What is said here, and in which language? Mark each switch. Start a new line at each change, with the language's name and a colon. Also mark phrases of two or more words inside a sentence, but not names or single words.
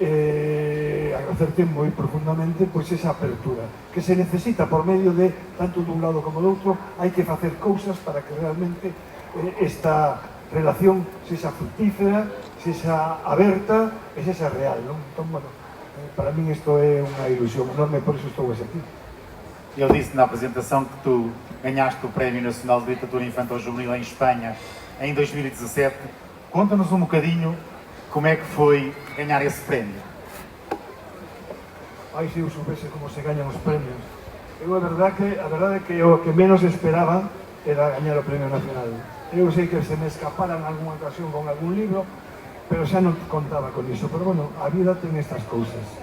Galician: agradecerte moi profundamente pois esa apertura que se necesita por medio de tanto dun lado como do outro. Hai que facer cousas para que realmente esta relación sexa fructífera, sexa aberta e sexa real, non? Entón, bueno, para min isto é unha ilusión enorme, por iso estou aquí.
Portuguese: Eu disse na apresentação que tu ganhaste o Prémio Nacional de Literatura Infantil Juvenil em Espanha em 2017. Conta-nos um bocadinho como é que foi ganhar esse prémio. Ai,
Galician: se eu soubese como se gañan os premios. Eu, a verdade é que o que menos esperaba era gañar o Premio Nacional. Eu sei que se me escapara en algunha ocasión con algún libro, pero xa non contaba con iso. Pero, bueno, a vida ten estas cousas.